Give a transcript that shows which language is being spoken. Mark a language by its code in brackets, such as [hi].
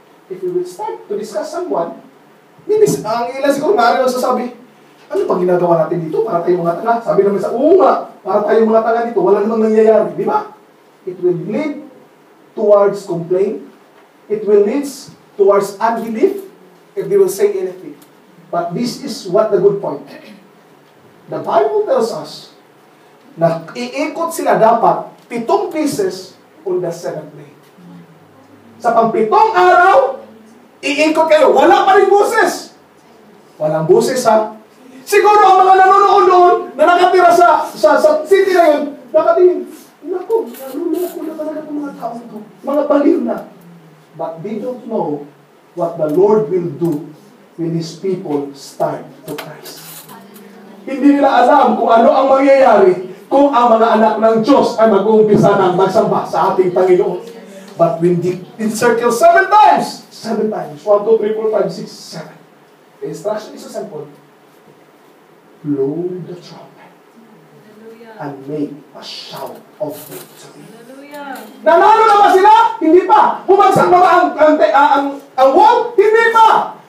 [en] If you will start to discuss someone, [tl] ang ilan siguro maaari lang sasabi, ano pang ginagawa natin dito para tayong mga tanga? Sabi naman sa nga, para tayong mga tanga dito, wala namang nangyayari. Di ba? [en] It will lead towards complaint. It will lead towards unbelief if they will say anything. But this is what the good point. The Bible tells us [tl] na iikot sila dapat [en] 7 pieces on the 7th day. [tl] Sa pang-7 araw, iikot kayo. Wala pa rin boses. Walang boses, ha? Siguro ang mga nanonood doon na nakatira sa city na yun, nakatingin, naku, naluloko na talaga itong mga tao ito. Mga baliw na. [en] But they don't know what the Lord will do when His people start to Christ. [tl] Hindi nila alam kung ano ang mangyayari kung ang mga anak ng Diyos ay mag-uumpisa ng magsamba sa ating Panginoon. [en] But when they encircle 7 times, 7 times, 1, 2, 3, 4, 5, 6, 7. The instruction is so simple. Blow the trumpet and make a shout of victory. [tl] Nanalo na ba sila? Hindi pa. Bumagsak na ba ang wall? Hindi pa.